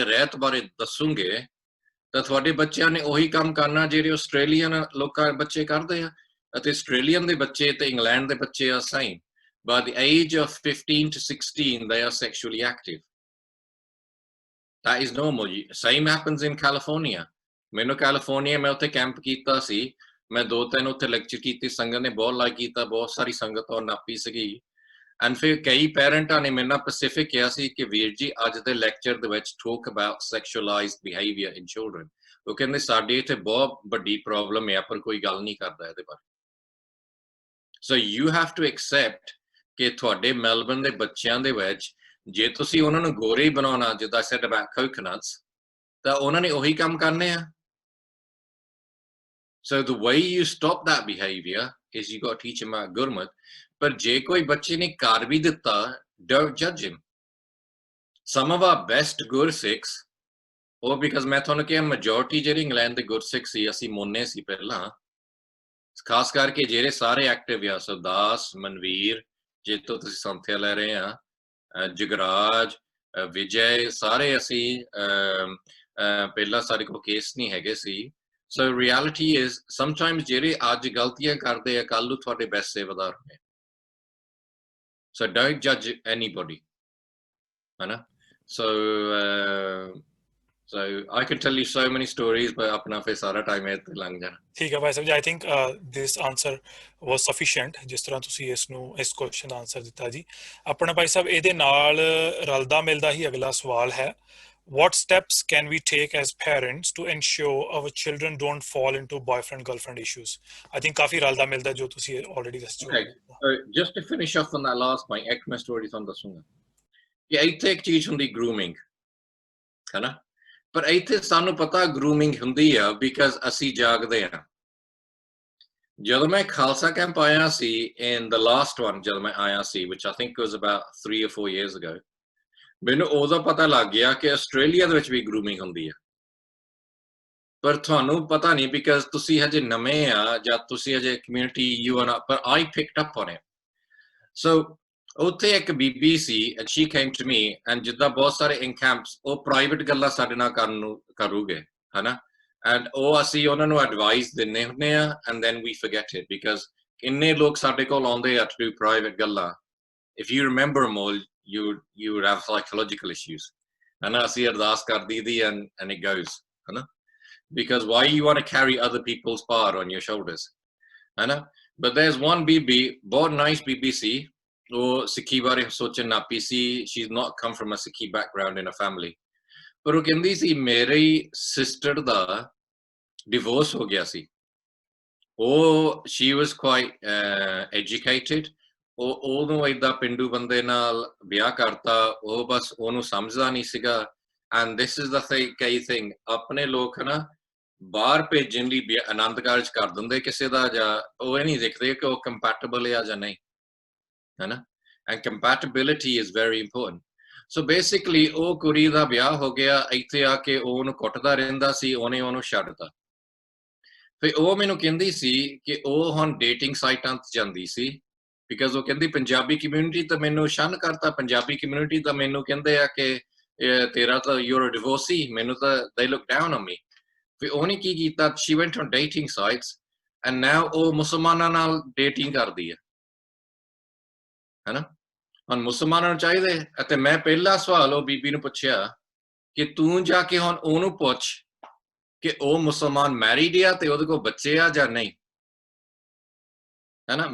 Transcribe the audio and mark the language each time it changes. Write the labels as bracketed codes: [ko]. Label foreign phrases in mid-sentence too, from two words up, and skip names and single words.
[pa] ਰਹਿਤ ਬਾਰੇ ਦੱਸੋਗੇ ਤਾਂ ਤੁਹਾਡੇ ਬੱਚਿਆਂ ਨੇ ਉਹੀ ਕੰਮ ਕਰਨਾ ਜਿਹੜੇ ਆਸਟ੍ਰੇਲੀਅਨ ਲੋਕਾਂ ਬੱਚੇ ਕਰਦੇ ਆ ਅਤੇ ਆਸਟ੍ਰੇਲੀਅਨ ਦੇ ਬੱਚੇ ਤੇ ਇੰਗਲੈਂਡ ਦੇ ਬੱਚੇ ਆ same [en] by the age of 15 to 16 they are sexually active that is normal same happens in California [pa] ਮੈਨੂੰ ਕੈਲੀਫੋਰਨੀਆ ਮੈਂ ਉੱਥੇ ਕੈਂਪ ਕੀਤਾ ਸੀ ਮੈਂ 2-3 ਉੱਥੇ ਲੈਕਚਰ ਕੀਤੀ ਸੰਗਤ ਨੇ ਬਹੁਤ ਲਾਈਕ ਕੀਤਾ ਬਹੁਤ ਸਾਰੀ ਸੰਗਤ ਉਹ ਨਾਪੀ ਸੀਗੀ And ਫਿਰ ਕਈ ਪੈਰੈਂਟਾਂ ਨੇ ਮੇਰੇ ਨਾਲ ਪੈਸਿਫਿਕ ਕਿਹਾ ਸੀ ਕਿ ਵੀਰ ਜੀ ਅੱਜ ਦੇ ਲੈਕਚਰ ਦੇ ਵਿੱਚ [en] talk about sexualized behavior in children, [pa] ਉਹ ਕਹਿੰਦੇ ਸਾਡੇ ਇੱਥੇ ਬਹੁਤ ਵੱਡੀ ਪ੍ਰੋਬਲਮ ਹੈ ਪਰ ਕੋਈ ਗੱਲ ਨਹੀਂ ਕਰਦਾ ਇਹਦੇ ਬਾਰੇ। [en] So you have to accept [pa] ਕਿ ਤੁਹਾਡੇ ਮੈਲਬਨ ਦੇ ਬੱਚਿਆਂ ਦੇ ਵਿੱਚ ਜੇ ਤੁਸੀਂ ਉਹਨਾਂ ਨੂੰ ਗੋਰੇ ਹੀ ਬਣਾਉਣਾ, ਜਿੱਦਾਂ [en] I said about coconuts, [pa] ਤਾਂ ਉਹਨਾਂ ਨੇ ਉਹੀ ਕੰਮ ਕਰਨੇ ਆ। [en] So the way you stop that behavior is you got to teach them about gurmat. [pa] But ਜੇ ਕੋਈ ਬੱਚੇ ਨੇ ਕਰ ਵੀ ਦਿੱਤਾ, [en] don't judge him. Some of our best Gursikhs, or because [pa] ਮੈਂ ਤੁਹਾਨੂੰ ਕਿਹਾ majority ਜਿਹੜੇ ਇੰਗਲੈਂਡ ਦੇ Gursikh ਸੀ, ਅਸੀਂ ਮੋਨੇ ਸੀ ਪਹਿਲਾਂ, ਖਾਸ ਕਰਕੇ ਜਿਹੜੇ ਸਾਰੇ ਐਕਟਿਵ ਆ, ਸਰਦਾਸ, ਮਨਵੀਰ, ਜੇ ਤੋਂ ਤੁਸੀਂ ਸੰਥਿਆ ਲੈ ਰਹੇ ਆ, ਜਗਰਾਜ, ਵਿਜੇ, ਸਾਰੇ ਅਸੀਂ ਪਹਿਲਾਂ ਸਾਡੇ ਕੋਲ ਕੇਸ ਨਹੀਂ ਹੈਗੇ ਸੀ। [en] So reality is sometimes [pa] ਜਿਹੜੇ ਅੱਜ ਗਲਤੀਆਂ ਕਰਦੇ ਆ ਕੱਲ ਨੂੰ ਤੁਹਾਡੇ ਬੈਸਟ ਸੇਵਾਦਾਰ ਹੋਣੇ। [en] So don't judge anybody, [pa] ਹੈ ਨਾ? [en] So I could tell you so many stories, but [pa] ਅਪਨਾ ਫਿਰ ਸਾਰਾ [en] time [pa] ਹੈ ਤੋ ਲੰਘ ਜਾਨਾ। ਠੀਕ ਹੈ ਭਾਈ ਸਾਹਬ ਜੀ, [en] I think this answer was sufficient, [hi] जिस तरह [pa] ਤੁਸੀਂ ਇਸ question ਦਾ answer ਦਿੱਤਾ ਜੀ। ਆਪਣਾ ਭਾਈ ਸਾਹਿਬ ਇਹਦੇ ਨਾਲ ਰਲਦਾ ਮਿਲਦਾ ਹੀ ਅਗਲਾ ਸਵਾਲ ਹੈ, [en] what steps can we take as parents to ensure our children don't fall into boyfriend girlfriend issues? I think [pa] ਕਾਫੀ ਰਲਦਾ ਮਿਲਦਾ ਜੋ ਤੁਸੀਂ already ਦੱਸ ਚੁੱਕੇ। [en] Okay, just to finish off on that last point, [pa] ਇੱਕ ਮੈਂ story ਤੁਹਾਨੂੰ ਦੱਸੂਗਾ ਕਿ ਇੱਥੇ ਇੱਕ ਚੀਜ਼ ਹੁੰਦੀ grooming, ਹੈ ਨਾ? ਪਰ ਇੱਥੇ ਸਾਨੂੰ ਪਤਾ grooming ਹੁੰਦੀ ਆ because ਅਸੀਂ ਜਾਗਦੇ ਆ। ਜਦੋਂ ਮੈਂ ਖਾਲਸਾ ਕੈਂਪ ਆਇਆ ਸੀ, [en] in the last one [pa] ਜਦੋਂ ਮੈਂ ਆਇਆ ਸੀ, [en] which I think was about 3 or 4 years ago, [pa] ਮੈਨੂੰ ਉਦੋਂ ਪਤਾ ਲੱਗ ਗਿਆ ਕਿ ਆਸਟ੍ਰੇਲੀਆ ਦੇ ਵਿੱਚ ਵੀ ਗਰੂਮਿੰਗ ਹੁੰਦੀ ਹੈ। ਪਰ ਤੁਹਾਨੂੰ ਪਤਾ ਨਹੀਂ because ਤੁਸੀਂ ਹਜੇ ਨਵੇਂ ਆ ਜਾਂ ਤੁਸੀਂ ਹਜੇ ਕਮਿਊਨਿਟੀ [en] you are not, but I picked up on it. [pa] So ਉੱਥੇ ਇੱਕ ਬੀਬੀ ਸੀ [en] and she came to me, and [pa] ਜਿੱਦਾਂ ਬਹੁਤ ਸਾਰੇ [en] in camps [pa] ਉਹ ਪ੍ਰਾਈਵੇਟ ਗੱਲਾਂ ਸਾਡੇ ਨਾਲ ਕਰੂਗੇ, ਹਨਾ? [en] and [pa] ਉਹ ਅਸੀਂ ਉਹਨਾਂ ਨੂੰ ਐਡਵਾਈਸ ਦਿੰਨੇ ਹੁੰਦੇ ਆ [en] and then we forget it because [pa] ਇੰਨੇ ਲੋਕ ਸਾਡੇ ਕੋਲ ਆਉਂਦੇ ਆ [en] to do private ਗੱਲਾਂ, if you remember them all, you would have psychological issues, and [pa] ਅਸੀਂ ਅਰਦਾਸ ਕਰ ਦਈਦੀ [en] and it goes, ਹਨਾ? because why you want to carry other people's power on your shoulders, ਹਨਾ? but there's one [pa] ਬੀਬੀ, ਬਹੁਤ nice ਬੀਬੀ ਸੀ, ਉਹ ਸਿੱਖੀ ਬਾਰੇ ਸੋਚਣ ਨਾ ਪਈ ਸੀ, [en] she's not come from a Sikhi background in a family, [pa] ਪਰ ਉਹ ਕਹਿੰਦੀ ਸੀ ਮੇਰੀ ਸਿਸਟਰ ਦਾ ਡਿਵੋਰਸ ਹੋ ਗਿਆ ਸੀ, [en] ਉਹ she was quite educated, [pa] ਉਹਨੂੰ ਏਦਾਂ ਪਿੰਡੂ ਬੰਦੇ ਨਾਲ ਵਿਆਹ ਕਰਤਾ, ਉਹ ਬਸ ਉਹਨੂੰ ਸਮਝਦਾ ਨਹੀਂ ਸੀਗਾ, [en] and this is the thing, [pa] ਆਪਣੇ ਲੋਕ ਨਾ ਬਾਹਰ ਭੇਜਣ ਲਈ ਆਨੰਦ ਕਾਰਜ ਕਰ ਦਿੰਦੇ ਕਿਸੇ ਦਾ, ਜਾਂ ਉਹ ਇਹ ਨਹੀਂ ਦੇਖਦੇ ਕਿ ਉਹ ਕੰਪੈਟੀਬਲ ਆ ਜਾਂ ਨਹੀਂ, ਹੈ ਨਾ? [en] and compatibility is very important. So basically [pa] ਉਹ ਕੁੜੀ ਦਾ ਵਿਆਹ ਹੋ ਗਿਆ, ਇੱਥੇ ਆ ਕੇ ਉਹਨੂੰ ਕੁੱਟਦਾ ਰਹਿੰਦਾ ਸੀ, ਉਹਨੇ ਉਹਨੂੰ ਛੱਡਤਾ। ਫਿਰ ਉਹ ਮੈਨੂੰ ਕਹਿੰਦੀ ਸੀ ਕਿ ਉਹ ਹੁਣ ਡੇਟਿੰਗ ਸਾਈਟਾਂ ਤੇ ਜਾਂਦੀ ਸੀ because ਉਹ ਕਹਿੰਦੀ ਪੰਜਾਬੀ ਕਮਿਊਨਿਟੀ ਤਾਂ ਮੈਨੂੰ ਸ਼ਨ ਕਰਤਾ, ਪੰਜਾਬੀ ਕਮਿਊਨਿਟੀ ਤਾਂ ਮੈਨੂੰ ਕਹਿੰਦੇ ਆ ਕਿ ਤੇਰਾ ਤਾਂ [en] you're a divorcee, [pa] ਮੈਨੂੰ ਤਾਂ [en] they look down on me. [pa] ਫਿਰ ਉਹਨੇ ਕੀ ਕੀਤਾ, [en] she went on dating sites and now [pa] ਉਹ ਮੁਸਲਮਾਨਾਂ ਨਾਲ ਡੇਟਿੰਗ ਕਰਦੀ ਹੈ, ਹੈਨਾ? ਹੁਣ ਮੁਸਲਮਾਨਾਂ ਨੂੰ ਚਾਹੀਦੇ, ਅਤੇ ਮੈਂ ਪਹਿਲਾ ਸਵਾਲ ਉਹ ਬੀਬੀ ਨੂੰ ਪੁੱਛਿਆ ਕਿ ਤੂੰ ਜਾ ਕੇ ਹੁਣ ਉਹਨੂੰ ਪੁੱਛ ਕਿ ਉਹ ਮੁਸਲਮਾਨ ਮੈਰਿਡ ਆ ਤੇ ਉਹਦੇ ਕੋਲ ਬੱਚੇ ਆ ਜਾਂ ਨਹੀਂ, ਹੈ ਨਾ?